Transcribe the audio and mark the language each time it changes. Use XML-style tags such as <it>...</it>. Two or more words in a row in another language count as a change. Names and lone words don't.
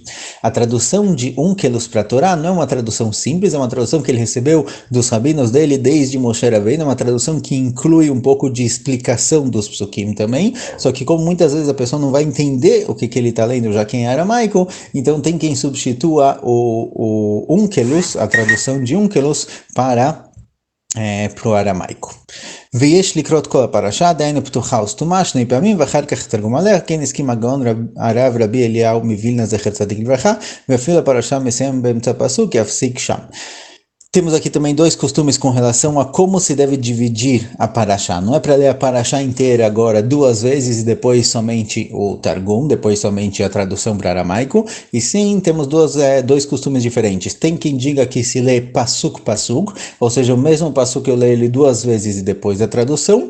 <pt>A tradução de Unkelus para a Torá não é uma tradução simples, é uma tradução que ele recebeu dos rabinos dele desde Moshe Rabbeinu, é uma tradução que inclui um pouco de explicação dos psukim. também, só que como muitas vezes a pessoa não vai entender o que ele está lendo, já que é em aramaico, então tem quem substitua o Onkelos, a tradução de Onkelos, para o aramaico.</pt> <he>ויש לקרוא את כל הפרשה, דהיינו פתוחה וסתומה, 2 פעמים, ואחר כך תרגום עליה, כן הסכים הגאון הרב רבי אליהו מווילנה זכר צדיק לברכה, ואפילו הפרשה מסיים באמצע הפסוק, יפסיק שם.</he> <pt>Temos aqui também dois costumes com relação a como se deve dividir a Parashá. Não é para ler a Parashá inteira agora 2 vezes e depois somente o Targum, depois somente a tradução para aramaico. E sim, temos dois costumes diferentes. Tem quem diga que se lê pasuk, ou seja, o mesmo pasuk eu leio ele 2 vezes e depois a tradução.</pt>